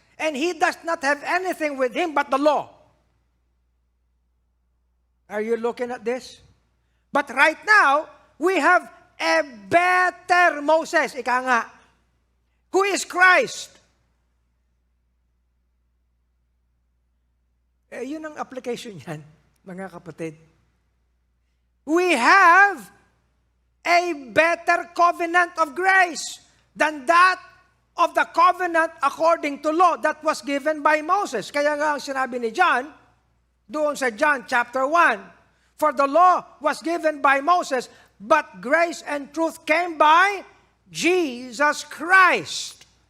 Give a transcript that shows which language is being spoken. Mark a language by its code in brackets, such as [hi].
[en] And he does not have anything with him but the law. Are you looking at this? But right now, we have a better Moses, [tl] ika nga, [en] who is Christ. [tl] Yun ang application yan, mga kapatid. [en] We have a better covenant of grace than that of the covenant according to law that was given by Moses. [tl] Kaya nga ang sinabi ni John, doon sa [en] John chapter 1. For the law was given by Moses, but grace and truth came by Jesus Christ.